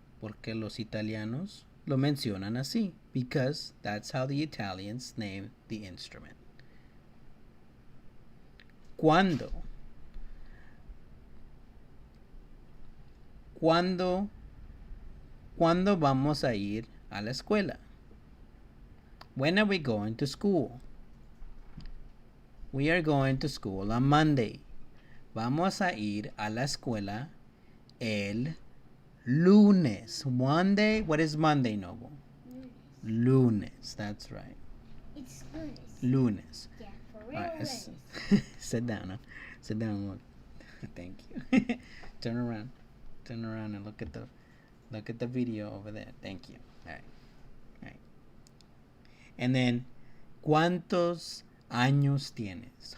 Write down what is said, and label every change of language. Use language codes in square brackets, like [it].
[es] Porque los italianos lo mencionan así. [en] Because that's how the Italians name the instrument. [es] ¿Cuándo? ¿Cuándo vamos a ir a la escuela? [en] When are we going to school? We are going to school on Monday. [es] Vamos a ir a la escuela el lunes. [en] Monday? What is Monday, Noble? Lunes. That's right. It's lunes. [es] Lunes. [en] Yeah, for real lunes. Sit down. Huh? Sit down. Look. Thank you. Turn around and look at the video over there. Thank you. All right. And then, [es] ¿cuántos años tienes?